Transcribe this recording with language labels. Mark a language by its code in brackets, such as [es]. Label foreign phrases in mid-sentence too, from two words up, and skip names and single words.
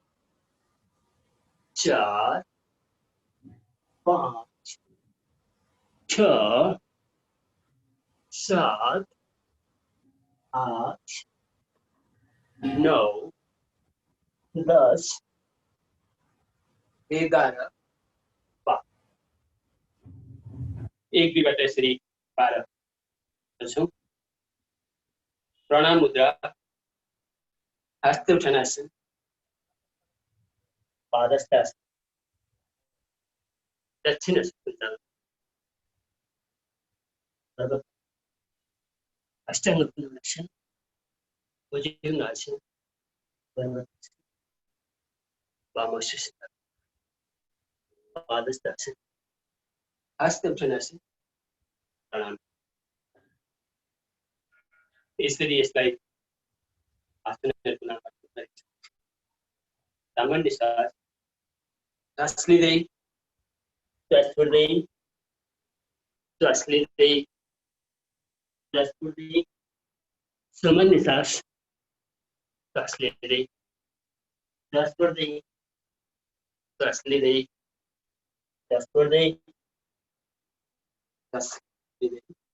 [ne] चार, पाँच, छ, सात, आठ, 9, 10, 11, 12। एक दुईबाट यसरी 12 गर्छौँ। प्रणाम मुद्रा, हस्त उठानासन, पादस्तासन, दक्षिण अष्टांग पुनर्वसन, भुजंगासन, वामाश्वासन, पादस्तासन, हस्त उठानासन, प्रणाम। यसरी यसलाई आसनहरूको नामबाट गरिन्छ। सामान्य श्वास लिँदै, श्वास छोड्दै, श्वास लिँदै, श्वास छोड्दै, सामान्य श्वास लिँदै, श्वास छोड्दै, श्वास लिँदै, श्वास छोड्दै, श्वास लिँदै।